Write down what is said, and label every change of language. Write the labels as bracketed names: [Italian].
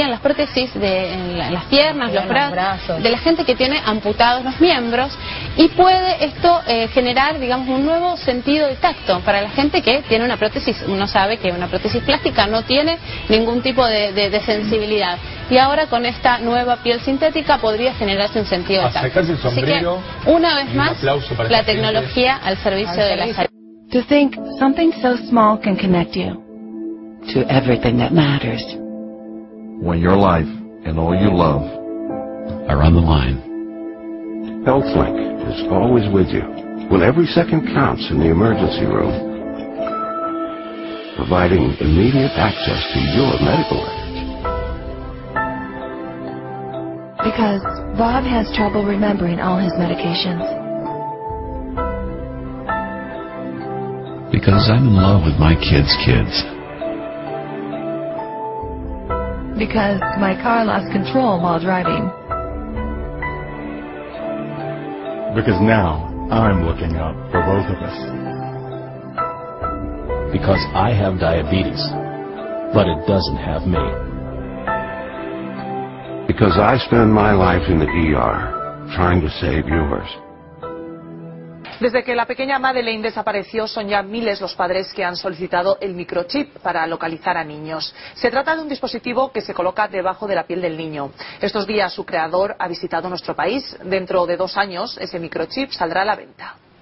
[Spanish] En las prótesis de las piernas, los brazos, de la gente que tiene amputados los miembros, y puede esto generar, digamos, un nuevo sentido de tacto para la gente que tiene una prótesis. Uno sabe que una prótesis plástica no tiene ningún tipo de sensibilidad, y ahora con esta nueva piel sintética podría generarse un sentido de tacto. Acercarse el sombrero. Así que, una vez más, la tecnología al servicio de la salud. [English] To think something so small can connect you to everything that matters. When your life and all you love are on the line, HealthLink is always with you when every second counts in the emergency room, providing immediate access to your medical records. Because Bob has trouble remembering all his medications. Because I'm in love with my kids' kids. Because my car lost control while driving. Because now I'm looking out for both of us. Because I have diabetes, but it doesn't have me. Because I spend my life in the ER trying to save yours. [Spanish] Desde que la pequeña Madeleine desapareció, son ya miles los padres que han solicitado el microchip para localizar a niños. Se trata de un dispositivo que se coloca debajo de la piel del niño. Estos días su creador ha visitado nuestro país. Dentro de 2 años ese microchip saldrá a la venta.